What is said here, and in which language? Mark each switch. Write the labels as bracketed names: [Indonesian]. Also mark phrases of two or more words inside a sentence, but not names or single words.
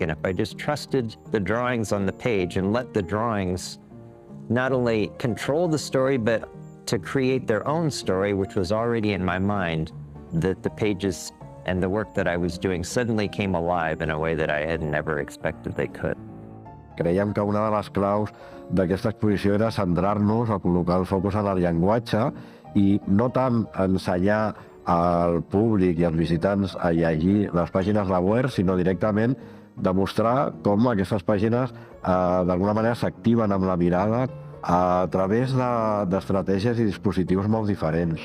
[English] And if I just trusted the drawings on the page and let the drawings not only control the story, but to create their own story, which was already in my mind, that the pages and the work that I was doing suddenly came alive in a way that I had never expected they could. [Catalan] Creiem que una de les claus d'aquesta exposició era centrar-nos a col·locar el focus en el llenguatge i no tant ensenyar al públic i als visitants a llegir les pàgines de Ware, sinó directament demostrar com aquestes pàgines d'alguna manera s'activen amb la mirada a través d'estratègies i dispositius molt diferents.